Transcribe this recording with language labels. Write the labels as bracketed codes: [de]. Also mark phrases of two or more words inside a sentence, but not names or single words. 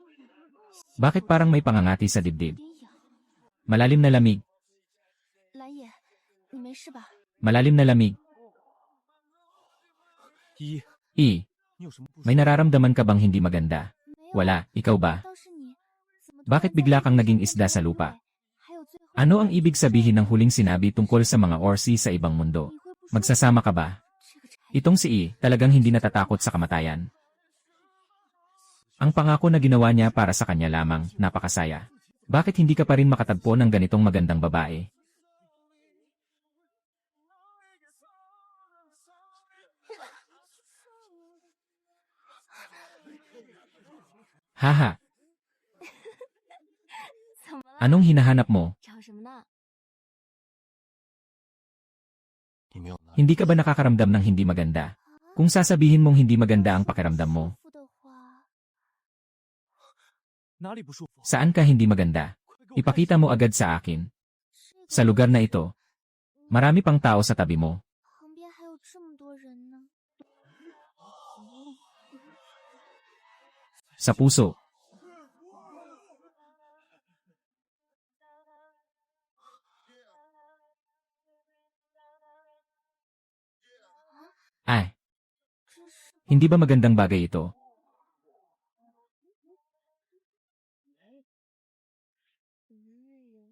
[tl] Bakit parang may pangangati sa dibdib? Malalim na lamig. [zh] 没事吧？ [tl] Malalim na lamig. [zh] 依依， [tl] E, [zh] 你有什么不舒服？ [tl] may nararamdaman ka bang hindi maganda? [zh] 没有。 [tl] Wala, ikaw ba? [zh] 倒是你，怎么突然 [tl] Bakit bigla kang naging isda sa lupa? [zh] 还有最后 [tl] Ano ang ibig sabihin ng huling sinabi tungkol sa mga orsi sa ibang mundo? [zh] 你会不舒服 [tl] Magsasama ka ba? [zh] 这个柴 [tl] Itong si E, talagang hindi natatakot sa kamatayan. Ang pangako na ginawa niya para sa kanya lamang, napakasaya. Bakit hindi ka pa rin makatagpo ng ganitong magandang babae? Haha, [zh] 怎么了？ [tl] anong hinahanap mo? [zh] 找什么呢？你没有哪里 [tl] Hindi ka ba nakakaramdam ng hindi maganda? Kung sasabihin mong hindi maganda ang pakiramdam mo, [zh] 舒服的话，哪里不舒服？ [tl] saan ka hindi maganda? [zh] 快给我看 [tl] Ipakita mo agad sa akin. [zh] 这 [tl] Sa [zh] 个 [tl] lugar na ito, marami pang tao sa tabi mo. [zh] 旁边还有这么多人呢。 [tl] Sa puso. Ay, [zh] 这是 [tl] hindi ba magandang bagay ito? [zh] 人